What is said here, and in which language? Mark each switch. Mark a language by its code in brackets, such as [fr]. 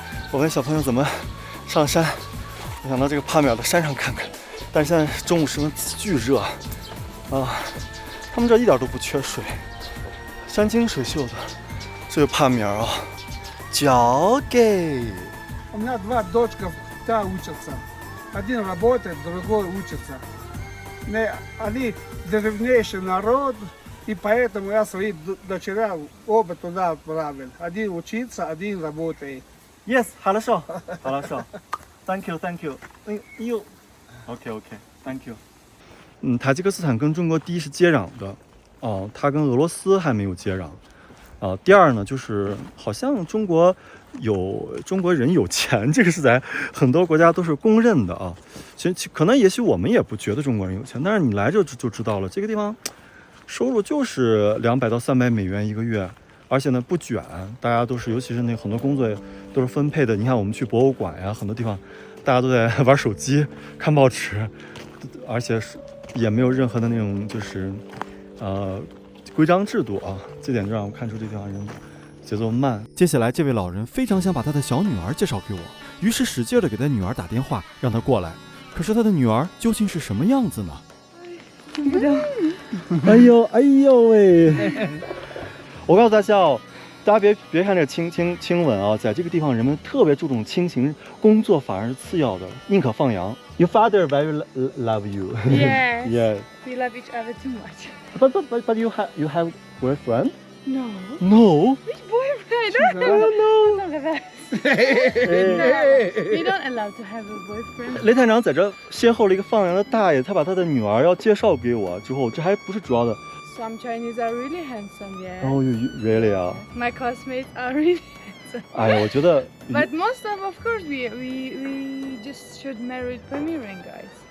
[zh] 我问小朋友怎么上山，我想到这个帕米尔的山上看看，但是现在中午时分巨热啊，他们这一点都不缺水。山清水秀的，这个帕米尔啊，交给。 [ru] У меня 2 дочка, та учатся. Один работает, другой учится. Они древнейший народ, и поэтому я своих дочерей оба туда отправил. Один учится, один работает. [en] Yes, [zh] 好了说， [en] Thank you. You, OK, Thank you。 [zh] 塔吉克斯坦跟中国第一是接壤的。它跟俄罗斯还没有接壤，第二呢，就是好像中国人有钱，这个是在很多国家都是公认的啊。其实可能也许我们也不觉得中国人有钱，但是你来这就知道了，这个地方收入就是200到300美元一个月，而且呢不卷，大家都是，尤其是那很多工作都是分配的。你看我们去博物馆呀，很多地方大家都在玩手机、看报纸，而且也没有任何的那种就是规章制度啊，这点就让我看出这地方人节奏慢。接下来这位老人非常想把他的小女儿介绍给我，于是使劲的给他女儿打电话，让她过来。可是他的女儿究竟是什么样子呢？哎呦喂！我告诉大家哦，大家别看这亲吻啊，在这个地方人们特别注重亲情，工作反而是次要的，宁可放羊。 [en] Your father very love you. Yes. Yes. We love each other too much. But you have boyfriend? No. No. Which boyfriend? I don't know. Look at that. No, we don't allow to have a boyfriend. [zh] 雷探长在这邂逅了一个放羊的大爷，他把他的女儿要介绍给我之后，这还不是主要的。 [en] Some Chinese are really handsome, yeah. Oh, you really are. My classmates are really handsome. [zh] 哎呀，我觉得。 [en] But most of course, we just should marry Pamiran guys.